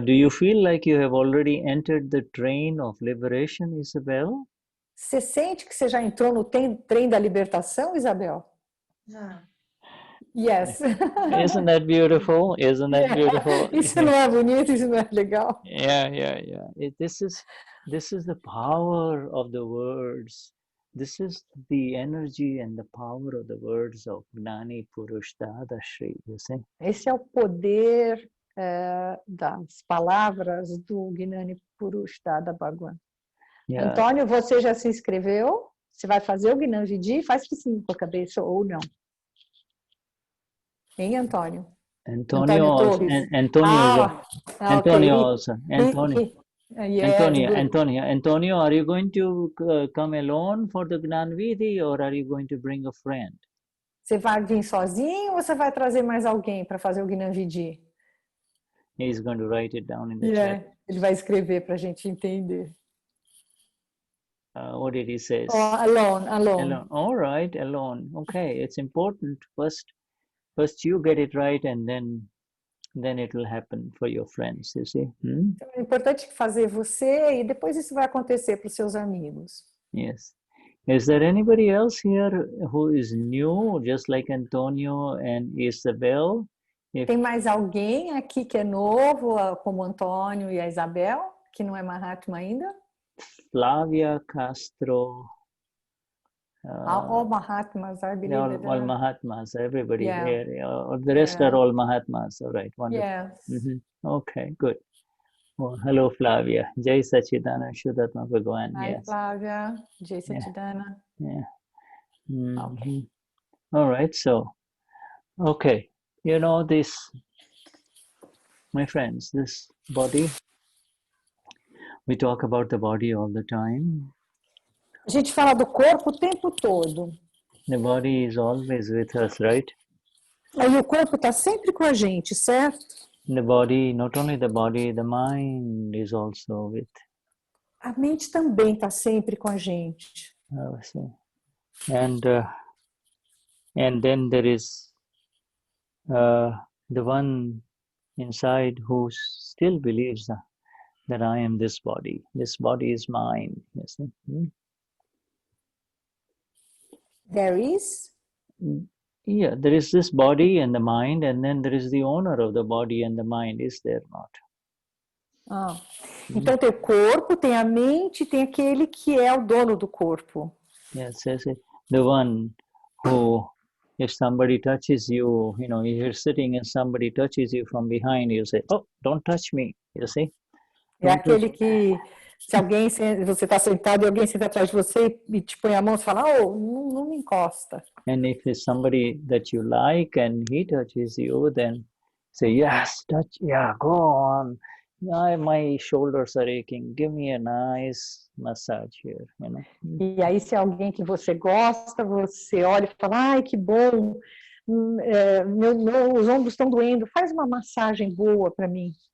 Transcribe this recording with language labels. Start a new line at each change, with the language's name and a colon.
English: Do you feel like you have already entered the train of liberation, Isabel?
Portuguese: Você sente que você já entrou no trem da libertação, Isabel? Já.
English: Yes. Isn't that beautiful? Isn't that beautiful?
Portuguese: Isso não é bonito, isso não é legal.
English: Yeah. This is the power of the words. This is the energy and the power of the words of Gnani Purush Dadashri, you see? Esse é o poder das palavras do Gnani Purush Dadashri. Yeah.
Portuguese: Antônio, você já se inscreveu? Você vai fazer o Gnanvidi? Faz que sim com a cabeça ou não. Hein, Antônio?
English: Antonio Torres. Antonio also. Yes, Antonio, are you going to come alone for the Gnanvidhi or are you going to bring a friend?
Portuguese: Você vai vir sozinho ou você vai trazer mais alguém para fazer o Gnanvidi?
English: He's going to write it down in the chat.
Portuguese: Ele vai escrever para a gente entender.
English: What did he say? Alone. All right, alone. Okay, it's important. First you get it right and then it will happen for your friends, you see.
Portuguese: Então, é importante fazer você e depois isso vai acontecer para os seus amigos.
English: Yes. Is there anybody else here who is new, just like Antonio and Isabel?
Portuguese: Tem mais alguém aqui que é novo, como Antônio e a Isabel, que não é Mahatma ainda?
English: Flavia Castro. All Mahatmas, I believe. All Mahatmas, everybody Yeah. here. The rest are all Mahatmas. All right, wonderful. Yes. Okay, good. Well, hello, Flavia. Jai Sachidana, Vishuddhatma Bhagwan. Hi, Yes. Flavia. Jai Sachidana. Yeah. Okay. All right, so, okay. You know this, my friends, this body, we talk about the body all the time.
Portuguese: A gente fala do corpo o tempo todo.
English: The body is always with us, right?
Portuguese: Aí o corpo está sempre com a gente, certo?
English: The body, not only the body, the mind is also with.
Portuguese: A mente também está sempre com a gente.
English: And then there is the one inside who still believes that I am this body. This body is mine. You see? There is? Yeah, there is this body and the mind, and then there is the owner of the body and the mind. Is there not?
Portuguese: Então tem o corpo, tem a mente, tem aquele que é o dono do corpo.
English: Yes, the one who, if somebody touches you, you know, you're sitting and somebody touches you from behind, you say, "Oh, don't touch me." You see?
Portuguese: É aquele que, se você está sentado e alguém senta atrás de você e te põe a mão, você fala, não me encosta.
English: And if it's somebody that you like and he touches you, then say, yes, touch, yeah, go on. My shoulders are aching. Give me a nice massage here, you know.
Portuguese: E aí, se é alguém que você gosta, você olha e fala, ai, que bom, os ombros estão doendo, faz uma massagem boa para mim.